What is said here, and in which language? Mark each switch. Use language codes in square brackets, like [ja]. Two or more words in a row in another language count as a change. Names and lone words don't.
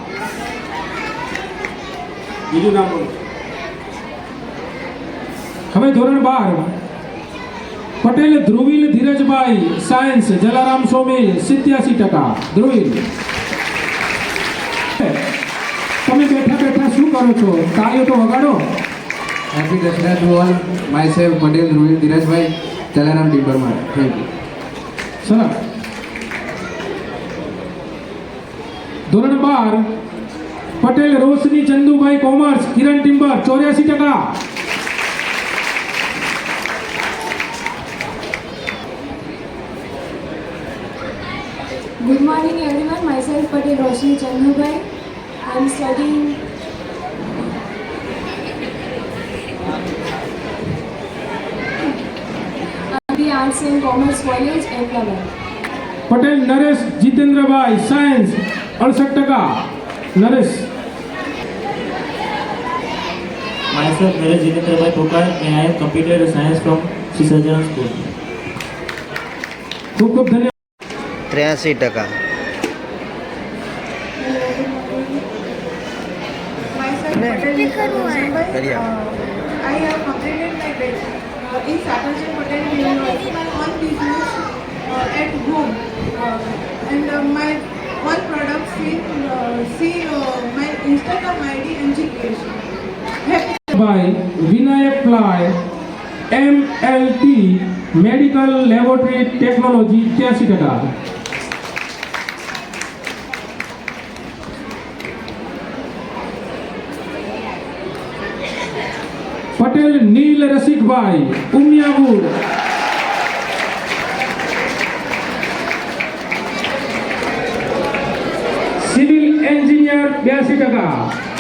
[gu] હવે ધોરણ 12 પટેલ ધ્રુવીલ ધીરજભાઈ સાયન્સ જલારામ સોમી 87%. ધ્રુવીલ તમે બેઠા બેઠા શું કરો છો? તાળીઓ તો વગાડો. [en] Happy Dasara to all. Myself, Patel Ruil Dhirajbhai, Jalaram Timbermart. Thank you. [gu] સરસ. ધોરણ 12 પટેલ રોશની ચંદુભાઈ કોમર્સ કિરણ ટિમ્બર 84%. [en] Good morning everyone, myself Patel Roshni Chandubai. I am studying Arts and Commerce College, Ahmedabad. [gu] પટેલ નરેશ જીતેન્દ્રભાઈ સાયન્સ 68%. નરેશ [en] Myself Naresh Jitendra Pokar and I am computer science from Sri Sajanand School. [gu] ખૂબ ખૂબ ધન્યવાદ. 83%. [en] Myself Patel Kariya. I have completed my bachelor in Satyajit Patel University, my own business at home, and my own products in my Instagram ID MG Creation. [gu] ભાઈ વિનાયક પ્લાય MLT [en] Medical Laboratory Technology [gu] 83%. પટેલ નીલ રસિકભાઈ ઉમિયાપુર 82%.